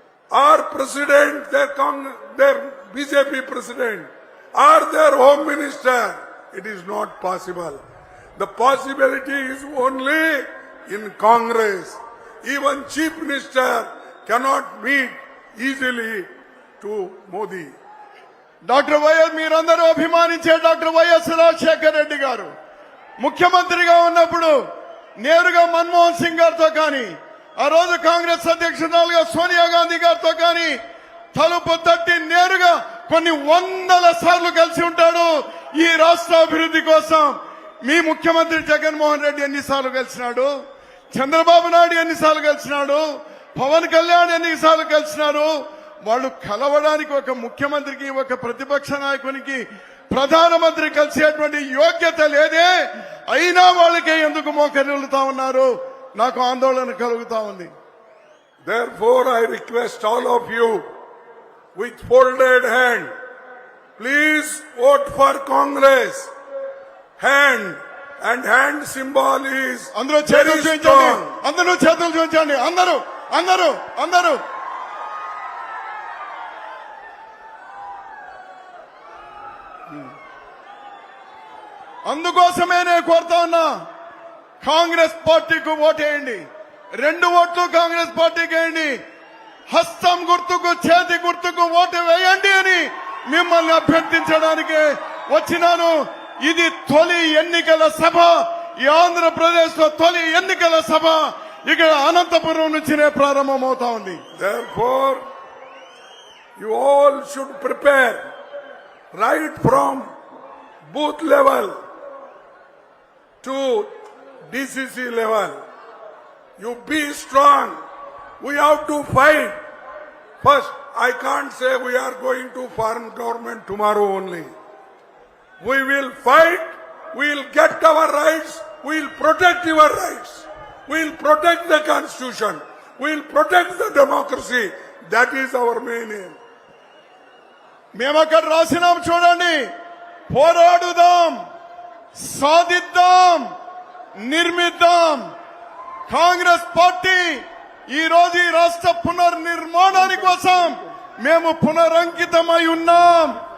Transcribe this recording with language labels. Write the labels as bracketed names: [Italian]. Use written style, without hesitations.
[English] Or President, their BJP President, or their Home Minister? It is not possible. The possibility is only in Congress. Even Chief Minister cannot meet easily to Modi. [Telugu] Doctor YS, మీరందరూ అభిమానించే doctor YS Rajasekhara Reddy గారు ముఖ్యమంత్రిగా ఉన్నప్పుడు నేరుగా మన్మోహన్ సింగ్ గారితో కానీ, ఆ రోజు కాంగ్రెస్ అధ్యక్షురాలుగా సోనియా గాంధీ గారితో కానీ తలుపు తట్టి నేరుగా కొన్ని 100 సార్లు కలిసి ఉంటాడు ఈ రాష్ట్ర అభివృద్ధి కోసం. మీ ముఖ్యమంత్రి జగన్మోహన్ రెడ్డి ఎన్నిసార్లు కలిసినాడు? చంద్రబాబు నాయుడు ఎన్నిసార్లు కలిసినాడు? పవన్ కళ్యాణ్ ఎన్నిసార్లు కలిసినారు? వాళ్ళు కలవడానికి ఒక ముఖ్యమంత్రికి, ఒక ప్రతిపక్ష నాయకునికి, ప్రధానమంత్రి కలిసేటువంటి యోగ్యత లేదే. అయినా వాళ్ళకే ఎందుకు మోకరిల్లుతా ఉన్నారు? నాకు ఆందోళన కలుగుతా ఉంది. [English] Therefore, I request all of you with folded hand, please vote for Congress. Hand and hand symbol is [Telugu] అందరూ చేతులు [English] very [Telugu] చూపించండి, [English] strong. [Telugu] అందరూ చేతులు చూపించండి, అందరూ అందరూ అందరూ. అందుకోసమే నేను కోరుతా ఉన్నా, కాంగ్రెస్ పార్టీకి ఓటేయండి. 2 ఓట్లు కాంగ్రెస్ పార్టీకి వేయండి. హస్తం గుర్తుకు, చేతి గుర్తుకు ఓటు వేయండి అని మిమ్మల్ని అభ్యర్థించడానికి వచ్చినాను. ఇది తొలి ఎన్నికల సభ, ఈ ఆంధ్రప్రదేశ్ లో తొలి ఎన్నికల సభ ఇక్కడ అనంతపురం నుంచినే ప్రారంభమవుతా ఉంది. [English] Therefore, you all should prepare right from booth level to DCC level. You be strong. We have to fight. First, I can't say we are going to form government tomorrow only. We will fight. We will get our rights. We will protect your rights. We will protect the constitution. We will protect the democracy. That is our main aim. [Telugu] మేము అక్కడ రాసినాం చూడండి, పోరాడుదాం, సాధిద్దాం, నిర్మిద్దాం. Congress party ఈ రోజు ఈ రాష్ట్ర పునర్నిర్మాణాని కోసం మేము పునరంకితమై ఉన్నాం.